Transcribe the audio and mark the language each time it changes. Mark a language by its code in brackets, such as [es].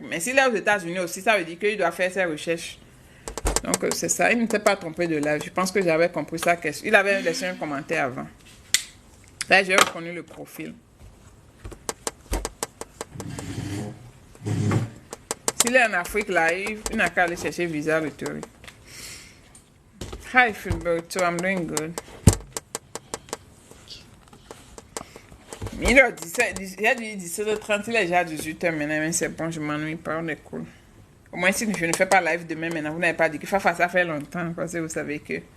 [fr] Mais s'il est aux États-Unis aussi, ça veut dire qu'il doit faire ses recherches. Donc, c'est ça. Il ne s'est pas trompé de là. Je pense que j'avais compris sa question. Il avait laissé un commentaire avant. Là, j'ai reconnu le profil. S'il est en Afrique, là, il n'a qu'à aller chercher visa retour. [en] Hi, Philberto, I'm doing good. [fr] Il a dit 17h30, il est déjà 18h maintenant, mais c'est bon, je m'ennuie pas, on est cool. Au moins, si je ne fais pas live demain, maintenant, vous n'avez pas dit que ça fait longtemps, parce que vous savez que.